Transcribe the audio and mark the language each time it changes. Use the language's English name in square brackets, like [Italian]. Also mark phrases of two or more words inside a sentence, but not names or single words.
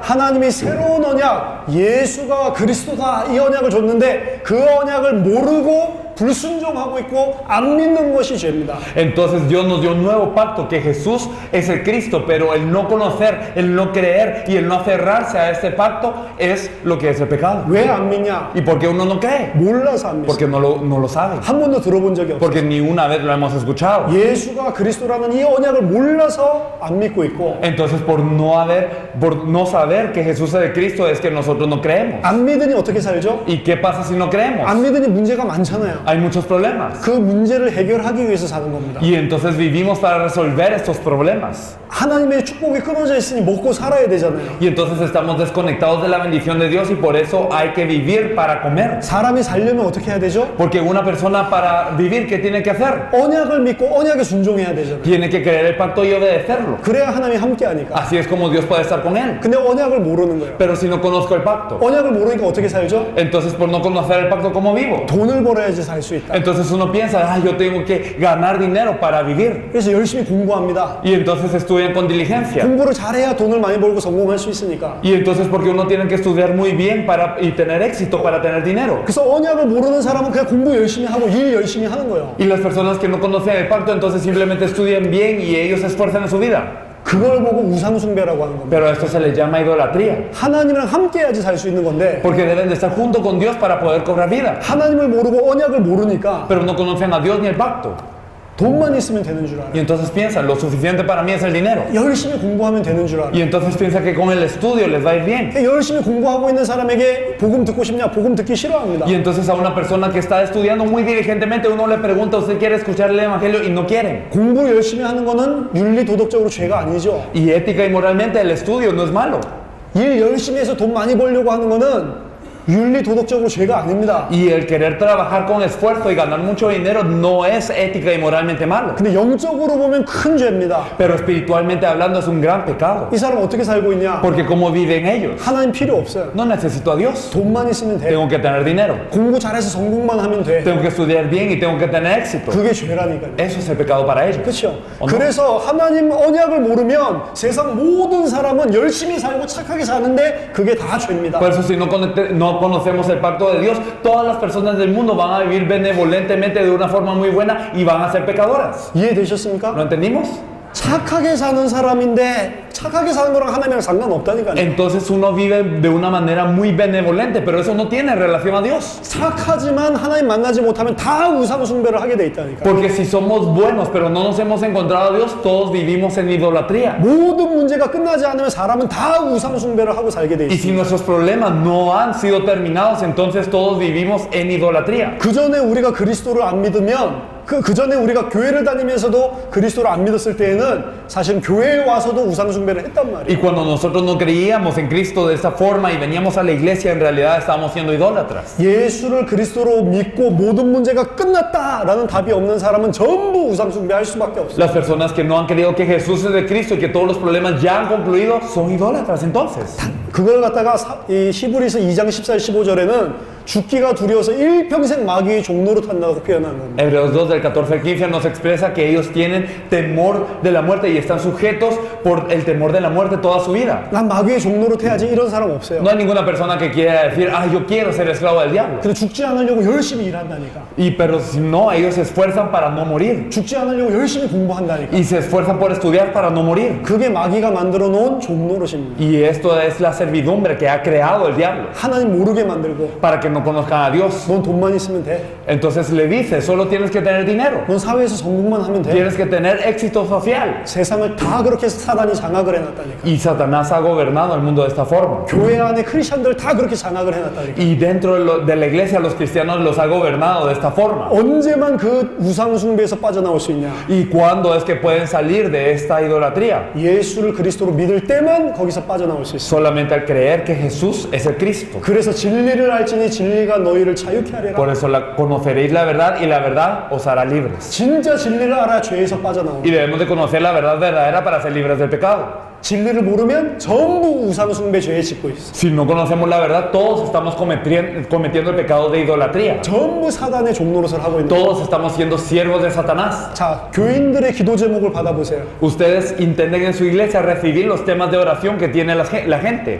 [Korean] 하나님이 새로운 언약, 예수가 그리스도다 이 언약을 줬는데 그 언약을 모르고 불순종하고 있고 안 믿는 것이 죄입니다. [Spanish] Entonces Dios nos dio un nuevo pacto, que Jesús es el Cristo, pero el no conocer, el no creer y el no aferrarse a este pacto es lo que es el pecado. [Korean] 왜 안 믿냐? [Spanish] ¿Y por qué uno no cree? [Korean] 몰라서 안 믿어. [Spanish] Porque no lo sabe. [Korean] 한 번도 들어본 적이 없어. [Spanish] Porque ni una vez lo hemos escuchado. [Korean] 예수가 그리스도라는 이 언약을 몰라서 안 믿고 있고 [Spanish] Entonces por no saber que Jesús es el Cristo es que nosotros no creemos. [Korean] 안 믿으니 어떻게 살죠? [Spanish] ¿Y qué pasa si no creemos? [Korean] 안 믿으니 문제가 많잖아요. [Spanish] Hay muchos problemas. [Korean] 그 문제를 해결하기 위해서 사는 겁니다. [Spanish] Y entonces vivimos para resolver estos problemas. [Korean] 하나님의 축복이 끊어져 있으니 먹고 살아야 되잖아요. [Spanish] Y entonces estamos desconectados de la bendición de Dios y por eso hay que vivir para comer. [Korean] 사람이 살려면 어떻게 해야 되죠? [Spanish] Porque una persona para vivir, ¿qué tiene que hacer? [Korean] 언약을 믿고 언약에 순종해야 되잖아요. [Spanish] Tiene que creer el pacto y obedecerlo. [Korean] 그래야 하나님이 함께 하니까. [Spanish] Así es como Dios puede estar con él. [Korean] 근데 언약을 모르는 거예요. [Spanish] Pero si no conozco el pacto, [Korean] 언약을 모르니까 어떻게 살죠? [Spanish] entonces por no conocer el pacto, ¿cómo vivo? [Korean] 돈을 벌어야지 살 수 있다. [Spanish] Entonces uno piensa, yo tengo que ganar dinero para vivir. [Korean] 그래서 열심히 공부합니다. [Spanish] Y entonces estudian con diligencia. [Korean] 공부를 잘해야 돈을 많이 벌고 성공할 수 있으니까. [Spanish] Y entonces, porque uno tiene que estudiar muy bien y tener éxito para tener dinero. [Korean] 그래서 언약을 모르는 사람은 그냥 공부 열심히 하고 일 열심히 하는 거예요. [Spanish] Y las personas que no conocen el pacto, entonces simplemente estudian bien y ellos se esfuerzan en su vida. [Korean] 그걸 보고 우상숭배라고 하는 겁니다. [Spanish] Pero a esto se le llama idolatría. [Korean] 하나님이랑 함께 해야지 살 수 있는 건데 [Spanish] Porque deben de estar junto con Dios para poder cobrar vida. [Korean] 하나님을 모르고 언약을 모르니까 [Spanish] Pero no conocen a Dios ni el pacto. [Korean] 돈만 있으면 되는 줄 알아요. [Spanish] Y entonces piensan, lo suficiente para mí es el dinero. [Korean] 열심히 공부하면 되는 줄 알아요. [Spanish] Y entonces piensan que con el estudio les va a ir bien. [Korean] 열심히 공부하고 있는 사람에게 복음 듣고 싶냐? 복음 듣기 싫어합니다. [Spanish] Y entonces a una persona que está estudiando muy diligentemente, uno le pregunta, ¿usted quiere escuchar el evangelio? Y no quieren. [Korean] 공부 열심히 하는 거는 윤리 도덕적으로 죄가 아니죠. [Spanish] Y ética y moralmente el estudio no es malo. [Korean] 일 열심히 해서 돈 많이 벌려고 하는 거는 윤리 도덕적으로 죄가 아닙니다. [Spanish] Y el querer trabajar con esfuerzo y ganar mucho dinero no es ética y moralmente malo. [Korean] 근데 영적으로 보면 큰 죄입니다. [Spanish] Pero espiritualmente hablando es un gran pecado. [Korean] 이 사람 어떻게 살고 있냐? [Spanish] Porque ¿cómo viven ellos? [Korean] 하나님 필요 없어요. [Spanish] No necesito a Dios. [Korean] 돈만 있으면 돼요. [Spanish] Tengo que tener dinero. [Korean] 공부 잘해서 성공만 하면 돼. [Spanish] Tengo que estudiar bien y tengo que tener éxito. [Korean] 그게 죄라니까요. [Spanish] Eso es el pecado para ellos. [Korean] 그렇죠. 어, 그래서 하나님 언약을 모르면 세상 모든 사람은 열심히 살고 착하게 사는데 그게 다 죄입니다. [Spanish] Por eso si no conocemos el pacto de Dios, todas las personas del mundo van a vivir benevolentemente de una forma muy buena y van a ser pecadoras. [Korean] 이해되셨습니까? [Spanish] ¿Lo entendimos? [Korean] 착하게 사는 사람인데 착하게 사는 거랑 하나님이랑 상관없다니까요. [Spanish] Entonces uno vive de una manera muy benevolente, pero eso no tiene relación a Dios. [Korean] 착하지만 하나님 만나지 못하면 다 우상 숭배를 하게 돼 있다니까요. [Spanish] Porque si somos buenos, pero no nos hemos encontrado a Dios, todos vivimos en idolatría. [Korean] 모든 문제가 끝나지 않으면 사람은 다 우상 숭배를 하고 살게 돼 [Spanish] Y si [Korean] 있어요. [Spanish] nuestros problemas no han sido terminados, entonces todos vivimos en idolatría. [Korean] 그 전에 우리가 그리스도를 안 믿으면 그 전에 우리가 교회를 다니면서도 그리스도를 안 믿었을 때에는 사실 교회에 와서도 우상 숭배를 했단 [Spanish] Y [Korean] 말이에요. [Spanish] cuando nosotros no creíamos en Cristo de esta forma y veníamos a la iglesia, en realidad estábamos siendo idólatras. [Korean] 예수를 그리스도로 믿고 모든 문제가 끝났다라는 답이 없는 사람은 전부 우상 숭배할 수밖에 없어요. [Spanish] Las personas que no han creído que Jesús es de Cristo y que todos los problemas ya han concluido son idólatras entonces. [Korean] 그걸 갖다가 이 히브리서 2장 14, 15절에는 죽기가 두려워서 일평생 마귀의 종로로 탄다고 표현하는 겁니다. [Spanish] Hebreos 2 del 14 al 15 nos expresa que ellos tienen temor de la muerte y están sujetos por el temor de la muerte toda su vida. [Korean] 난 마귀의 종로로 태야지 이런 사람 없어요. [Spanish] No hay ninguna persona que quiera decir, yo quiero ser esclavo del diablo. [Korean] 근데 죽지 않으려고 열심히 일한다니까. [Spanish] Pero si no, ellos se esfuerzan para no morir. [Korean] 죽지 않으려고 열심히 공부한다니까. [Spanish] Y se esfuerzan por estudiar para no morir. [Korean] 그게 마귀가 만들어 놓은 종노릇입니다. [Spanish] Y esto es la servidumbre que ha creado el diablo. [Korean] 하나님 모르게 만들고 [Spanish] Para que no conozcan a Dios. [Korean] 넌 돈만 있으면 돼. [Spanish] Entonces le dice, solo tienes que tener dinero. [Korean] 넌 사회에서 성공만 하면 돼. [Spanish] Tienes que tener éxito social. [Korean] 세상을 다 그렇게 사단이 장악을 해놨다니까. [Spanish] Y Satanás ha gobernado el mundo de esta forma. [Korean] 교회 안에 크리스천들 다 그렇게 장악을 해놨다니까. [Spanish] Y dentro de la iglesia los cristianos los ha gobernado de esta forma. [Korean] 언제만 그 우상 숭배에서 빠져나올 수 있냐? [Spanish] ¿Y cuándo es que pueden salir de esta idolatría? [Korean] 예수를 그리스도로 믿을 때만 거기서 빠져나올 수 있어. [Spanish] Solamente al creer que Jesús es el Cristo. [Korean] 그래서 진리를 알지니 진리가 너희를 자유케 하리라. [Spanish] Por eso conoceréis la verdad y la verdad os hará libres. [Korean] 진짜 진리를 알아 죄에서 빠져나온다. [Spanish] Y debemos de conocer la verdad verdadera para ser libres del pecado. [Korean] 진리를 모르면 전부 우상 숭배 죄에 짓고 있어. [Spanish] Si no conocemos la verdad, todos estamos cometiendo el pecado de idolatría. [Korean] 전부 사단의 종노릇을 하고 있는. [Spanish] Todos estamos siendo siervos de Satanás. [Korean] 자, 교인들의 기도 제목을 받아보세요. [Spanish] Ustedes intenten en su iglesia recibir los temas de oración que tiene la gente.